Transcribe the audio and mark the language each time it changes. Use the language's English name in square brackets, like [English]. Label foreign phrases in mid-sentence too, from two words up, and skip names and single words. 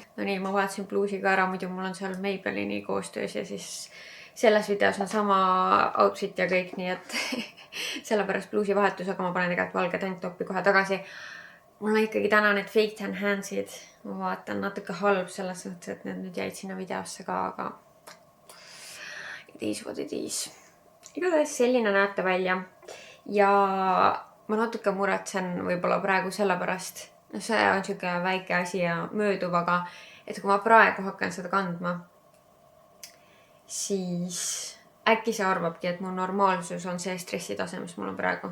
[Estonian] No nii, ma vahetasin bluusi ka ära, muidu mul on seal Maybellini koostöös ja siis selles videos on sama outfit ja kõik, nii et sellepärast bluusi vahetus, aga ma panen tegelikult valge tanktopi kohe tagasi. Mul on ikkagi täna need [English] fake tan [Estonian] handsid. Ma vaatan natuke halb selles mõttes, et need nüüd jäid sinna videosse ka, aga [English] it is what it is. [Estonian] Igatahes selline näete välja. Ja ma natuke muretsen võib-olla praegu sellepärast. No see on siuke väike asi ja mööduv, aga et kui ma praegu hakkan seda kandma, siis äkki see arvabki, et mu normaalsus on see stressitase, mis mul on praegu.